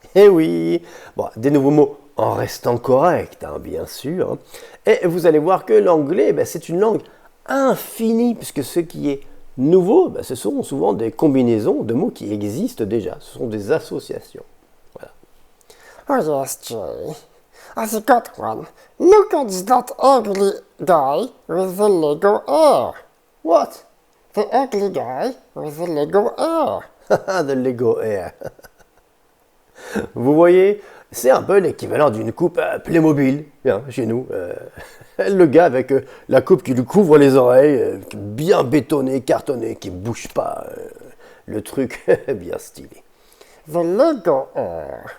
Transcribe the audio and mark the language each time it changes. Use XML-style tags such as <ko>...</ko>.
<fr>Eh oui, bon, des nouveaux mots en restant corrects, hein, bien sûr. Et vous allez voir que l'anglais, c'est une langue infinie, puisque ce qui est nouveau, ce sont souvent des combinaisons de mots qui existent déjà. Ce sont des associations. Voilà.</fr> <en>Oh yes, Jay. I've got one. Look at that ugly guy with the Lego hair. What? The ugly guy with the Lego hair. The Lego hair.</en> <fr>Vous voyez, c'est un peu l'équivalent d'une coupe Playmobil, hein, chez nous. Le gars avec la coupe qui lui couvre les oreilles, bien bétonnée, cartonnée, qui ne bouge pas. Le truc bien stylé.</fr> <en>The Lego hair.</en>